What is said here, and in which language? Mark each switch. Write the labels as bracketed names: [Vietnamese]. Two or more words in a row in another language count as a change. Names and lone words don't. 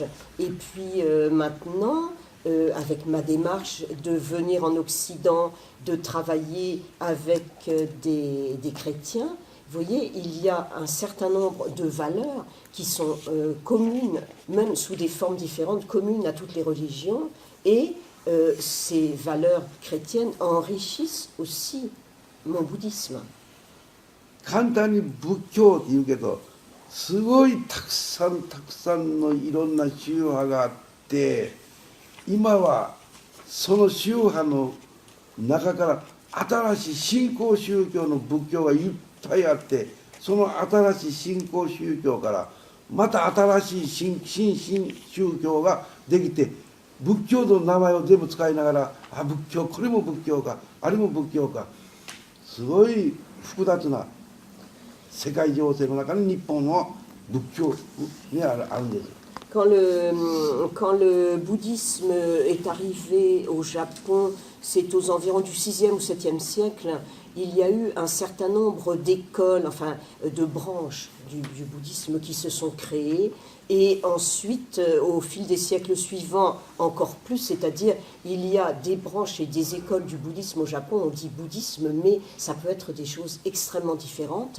[French] Et puis maintenant, avec ma démarche de venir en Occident, de travailler avec des chrétiens, vous voyez, il y a un certain nombre de valeurs qui sont communes, même sous des formes différentes, communes à toutes les religions, et ces valeurs chrétiennes enrichissent aussi mon bouddhisme. [Japanese] 簡単に仏教って言うけどすごいたくさんのいろんな宗派があって今はその宗派の中から新しい新興宗教の仏教がいっぱいあってその新しい新興宗教からまた新しい新宗教ができて仏教の名前を全部使いながら仏教これも仏教かあれも仏教かすごい複雑な世界情勢の中に日本の仏教にあるんです。 [French] Quand le bouddhisme est arrivé au Japon, c'est aux environs du 6e ou 7e siècle, il y a eu un certain nombre d'écoles, enfin de branches du bouddhisme qui se sont créées. Et ensuite, au fil des siècles suivants, encore plus, c'est-à-dire il y a des branches et des écoles du bouddhisme au Japon, on dit bouddhisme, mais ça peut être des choses extrêmement différentes.